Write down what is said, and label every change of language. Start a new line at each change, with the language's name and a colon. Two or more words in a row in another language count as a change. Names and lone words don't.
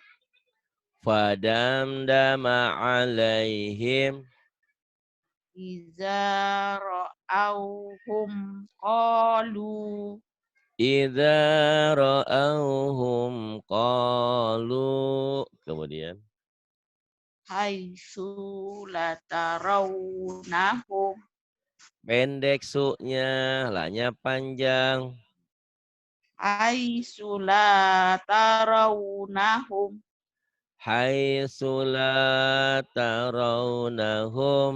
Arabic: فدمدم عليهم إذا رأوهم قالوا إذا رأوهم قالوا.
Indonesian: Kemudian
Arabic: حيث لا ترونهم
Indonesian: pendek su-nya, la-nya panjang.
Arabic: حيث لا ترونهم حيث لا ترونهم.